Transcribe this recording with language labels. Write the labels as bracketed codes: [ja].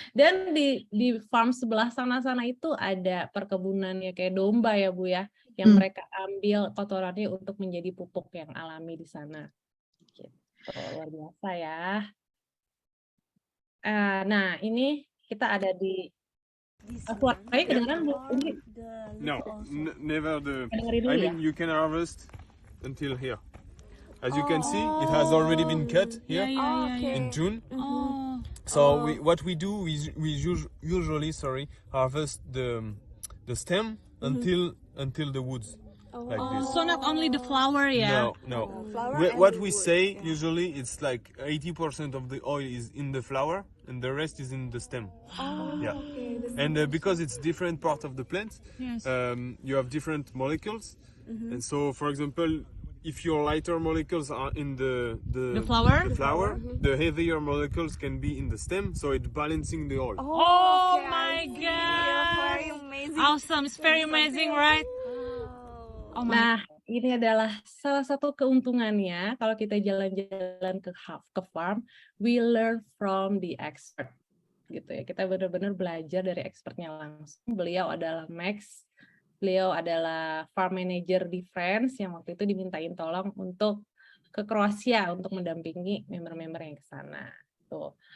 [id] Dan di farm sebelah sana-sana itu ada perkebunannya kayak domba ya Bu ya, yang mereka ambil kotorannya untuk menjadi pupuk yang alami di sana. Gitu. Luar biasa ya. Nah ini kita ada di suaranya kedengeran Bu? [en] No, never [id] Dengerin [en] I [id] dulu ya. [en] mean, you can harvest until here. As you can see, it has already been cut here in June. So what we do is we usually harvest the stem until the woods like this. So not only the flower ya. No. What we say usually it's like 80% of the oil is in the flower and the rest is in the stem. Yeah. And because it's different part of the plant, you have different molecules. And so, for example, if your lighter molecules are in the flower? The heavier molecules can be in the stem, so it's balancing the oil. Oh my god. Very amazing. Awesome, it's very amazing, right? [id] Nah, ini adalah salah satu keuntungannya kalau kita jalan-jalan ke farm, [en] we learn from the expert. [id] Gitu ya. Kita benar-benar belajar dari expertnya langsung. Beliau adalah Max. Beliau adalah farm manager di France yang waktu itu dimintain tolong untuk ke Kroasia untuk mendampingi member-member yang ke sana. Tuh.